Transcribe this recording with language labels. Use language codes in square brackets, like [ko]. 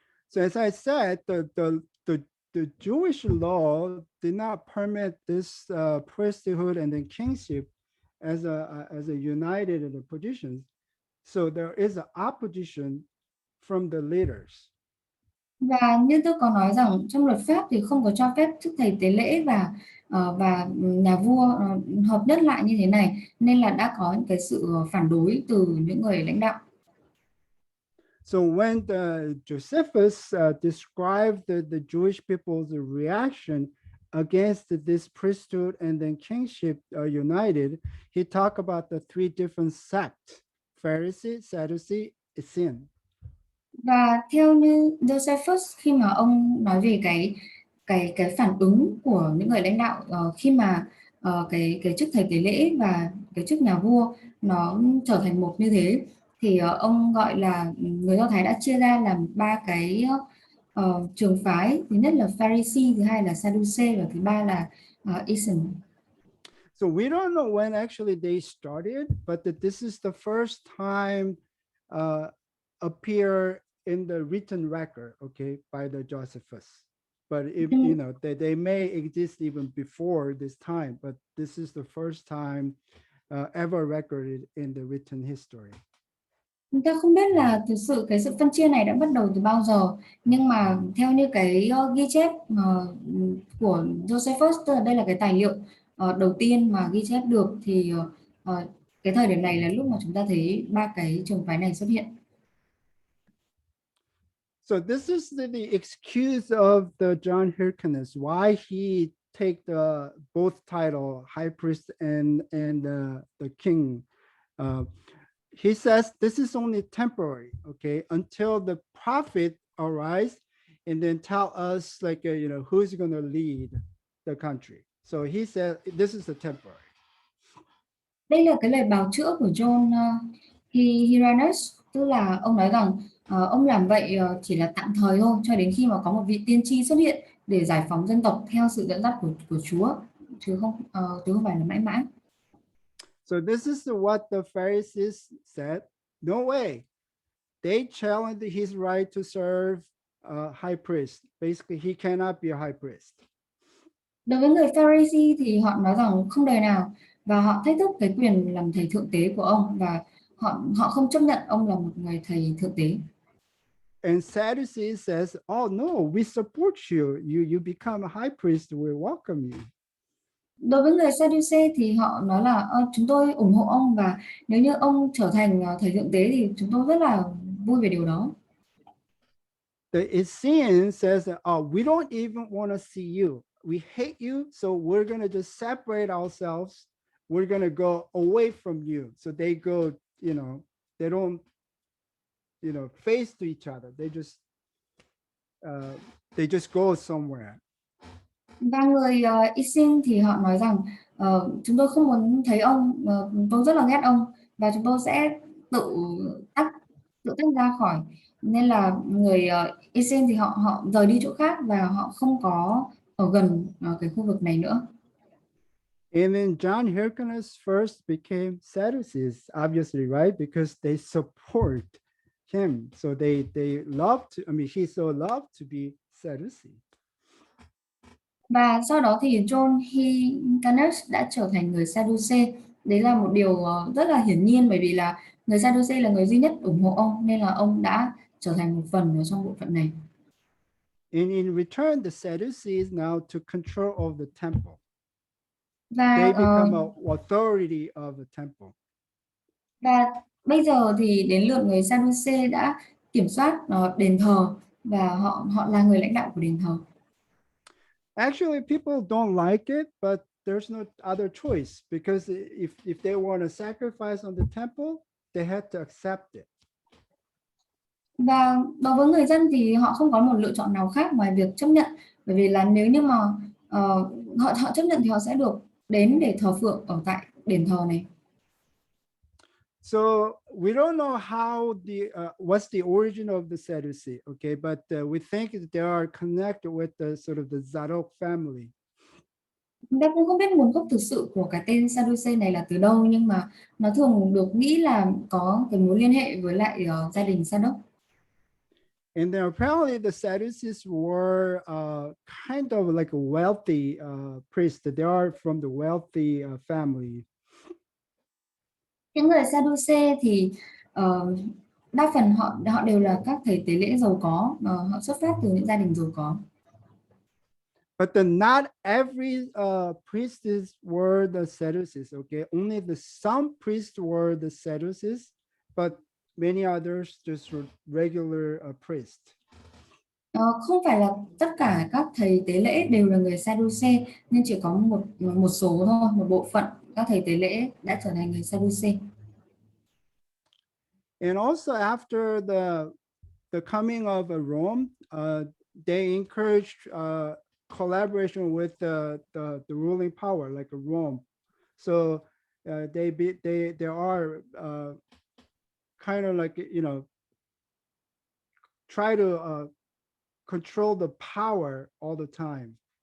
[en] So as I said, the Jewish law did not permit this priesthood and then kingship as a united positions. So there is an opposition from the leaders. [vi] Và như tôi có nói rằng trong luật pháp thì không có cho phép chức thầy tế lễ và nhà vua hợp nhất lại như thế này, nên là đã có những cái sự phản đối từ những người lãnh đạo. [en] So when Josephus described the Jewish people's reaction against this priesthood and then kingship united, he talked about the three different sects: Pharisee, Sadducee, Essene. [vi] Và theo như Josephus, khi mà ông nói về cái phản ứng của những người lãnh đạo khi mà cái chức thầy tế lễ và cái chức nhà vua nó trở thành một như thế, thì ông gọi là người Do Thái đã chia ra làm ba cái trường phái. Thứ nhất là Pharisee, thứ hai là Sadducee và thứ ba là Essene. [en] So we don't know when actually they started, but this is the first time appear in the written record, okay, by the Josephus. But if they may exist even before this time, but this is the first time ever recorded in the written history. [vi] Chúng ta không biết là thực sự cái sự phân chia này đã bắt đầu từ bao giờ, nhưng mà theo như cái ghi chép của Josephus, tức là đây là cái tài liệu đầu tiên mà ghi chép được, thì cái thời điểm này là lúc mà chúng ta thấy ba cái trường phái này xuất hiện. [en] So this is the excuse of the John Hyrcanus, why he take the both title, high priest and the king. He says this is only temporary, okay, until the prophet arise and then tell us, like, who's going to lead the country. So he said this is a temporary. [vi] Đây là cái lời bào chữa của John Hyrcanus, tức là ông nói rằng ông làm vậy chỉ là tạm thời thôi, cho đến khi mà có một vị tiên tri xuất hiện để giải phóng dân tộc theo sự dẫn dắt của Chúa, chứ không phải là mãi mãi. [en] So this is what the Pharisees said. No way. They challenged his right to serve high priest. Basically, he cannot be a high priest. [vi] Đối với người Pharisee thì họ nói rằng không đời nào, và họ thách thức cái quyền làm thầy thượng tế của ông, và họ không chấp nhận ông là một người thầy thượng tế. [en] And Sadducees says, oh no, we support you. You become a high priest, we welcome you. [vi] Đối với người Sadducee thì họ nói là chúng tôi ủng hộ ông và nếu như ông trở thành thầy thượng tế thì chúng tôi rất là vui về điều đó. [en] The Essenes says, oh, we don't even want to see you. We hate you, so we're going to just separate ourselves. We're going to go away from you. So they go, they don't, face to each other. They just go somewhere. [vi] Và người Isin thì họ nói rằng chúng tôi không muốn thấy ông, tôi rất là ghét ông và chúng tôi sẽ tự tách tự tách ra khỏi. Nên là người Isin thì họ họ rời đi chỗ khác và họ không có ở gần cái khu vực này nữa. [en] And then John Hyrcanus first became Sadducees, obviously, right? Because they support him. So they love to, he so loved to be Sadducee. [vi] Và sau đó thì John Hyrcanus đã trở thành người Sadducee. Đấy là một điều rất là hiển nhiên bởi vì là người Sadducee là người duy nhất ủng hộ ông nên là ông đã trở thành một phần ở trong bộ phận này. [en] And in return, the Sadducees now took control of the temple. [vi] Và [en] They become an authority of the temple. [vi] và bây giờ thì đến lượt người Sadducee đã kiểm soát đền thờ và họ họ là người lãnh đạo của đền thờ. [en] Actually, people don't like it, but there's no other choice because if they want to sacrifice on the temple, they had to accept it. [vi] Và đối với người dân thì họ không có một lựa chọn nào khác ngoài việc chấp nhận bởi vì là nếu như mà họ chấp nhận thì họ sẽ được đến để thờ phượng ở tại đền thờ này. [en] So we don't know how what's the origin of the Sadducee, okay? But we think that they are connected with the sort of the Zadok family. [vi] Chúng ta cũng không biết nguồn gốc thực sự của cái tên Sadducee này là từ đâu nhưng mà nó thường được nghĩ là có cái mối liên hệ với lại gia đình Zadok. [en] And then apparently the Sadducees were kind of like a wealthy priest. They are from the wealthy family. [vi] Những người Sadducee thì đa phần họ đều là các thầy tế lễ giàu có, họ xuất phát từ những gia đình giàu có. [en] But not every priestess were the Sadducees, okay? Only some priests were the Sadducees, but many others just were regular priests. [vi] Không phải là tất cả các thầy tế lễ đều là người Sadducee nên chỉ có một số thôi, một bộ phận các thầy tế lễ đã trở thành người Sadducee. [en] And also after the coming of Rome, they encouraged collaboration with the ruling power, like Rome. So they are kind of like try to control the power all the time.